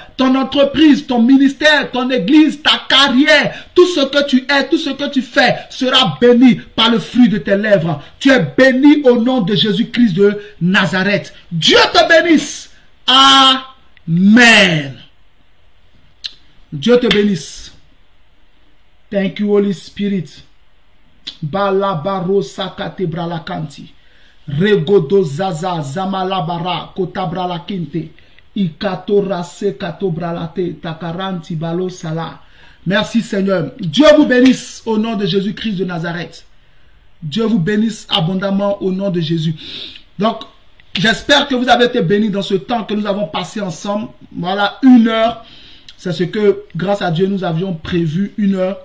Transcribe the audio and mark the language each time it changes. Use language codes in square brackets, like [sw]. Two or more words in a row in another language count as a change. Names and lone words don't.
[fr] Ton entreprise, ton ministère, ton église, ta carrière, tout ce que tu es, tout ce que tu fais sera béni par le fruit de tes lèvres. Tu es béni au nom de Jésus-Christ de Nazareth. Dieu te bénisse. Amen. Dieu te bénisse. [en] Thank you, Holy Spirit. Balabaro sakate bralakanti. Regodo zaza zamalabara kotabra kinte. Ikatora sekato bralate takaranti balo sala. [fr] Merci Seigneur. Dieu vous bénisse au nom de Jésus-Christ de Nazareth. Dieu vous bénisse abondamment au nom de Jésus. Donc, j'espère que vous avez été bénis dans ce temps que nous avons passé ensemble. Voilà, 1 heure. C'est ce que, grâce à Dieu, nous avions prévu, 1 heure.